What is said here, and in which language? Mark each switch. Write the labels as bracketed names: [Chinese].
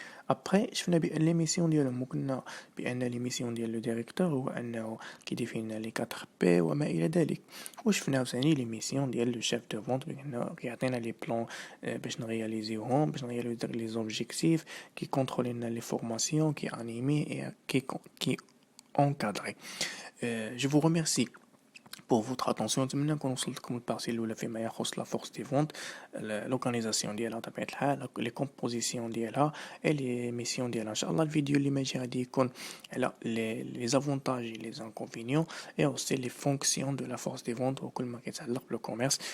[Arabic] ابري شفنا بان لي ميسيون ديالهم، وقلنا بان لي ميسيون ديال لو ديريكتور هو انه كيديفينا لي 4 بي وما الى ذلك. وشفنا ثاني لي ميسيون ديال لو شيف دو فونت بانه كيعطينا لي بلان باش نرياليزيوهم، باش نرياليزيو لي زوبجيكتيف، كي كونترولي لنا لي فورماسيون، كي انيمي، كي encadré. [French] Je vous remercie pour votre attention. [Arabic] نتمنى نكون وصلت لكم البارتي الاولى فيما يخص لا فورس دي فونت، لوكاليزاسيون ديالها بطبيعه الحال، لي كومبوزيسيون ديالها اي لي ميسيون ديالها. ان شاء الله الفيديو اللي ماجي غادي يكون على لي زافونتاج لي زانكونفينيون اي اوسي لي فونكسيون دو لا فورس دي فونت وكل ما كيتعلق بالكوميرس.